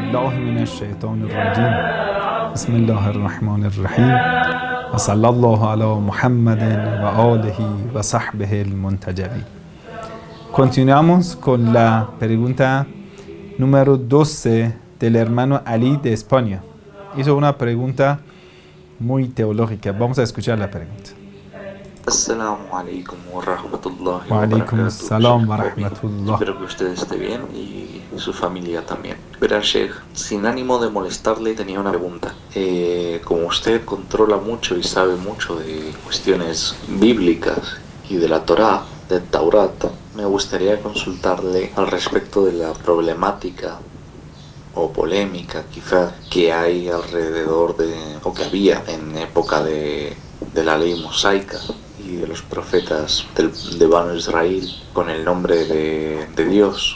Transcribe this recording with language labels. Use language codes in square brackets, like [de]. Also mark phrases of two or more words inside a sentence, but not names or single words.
[ar] بالله من الشيطان الرجيم بسم الله الرحمن الرحيم وصلى الله على محمد وآله وصحبه المنتجبين. [es] Continuamos con la pregunta número 12 del hermano Ali de España. Hizo una pregunta muy teológica. Vamos a escuchar la pregunta. [ar] السلام عليكم ورحمة الله Wa wa alaikum barakatuh. السلام و Sheikh Bobby. rahmatullah. [es] Espero que usted esté bien y su familia también. Verá, Sheikh, sin ánimo de molestarle, tenía una pregunta. Como usted controla mucho y sabe mucho de cuestiones bíblicas y de la Torá, del Taurat, me gustaría consultarle al respecto de la problemática o polémica quizá que hay alrededor de, o que había en época de la ley mosaica y de los profetas de Banu Israel con el nombre de Dios.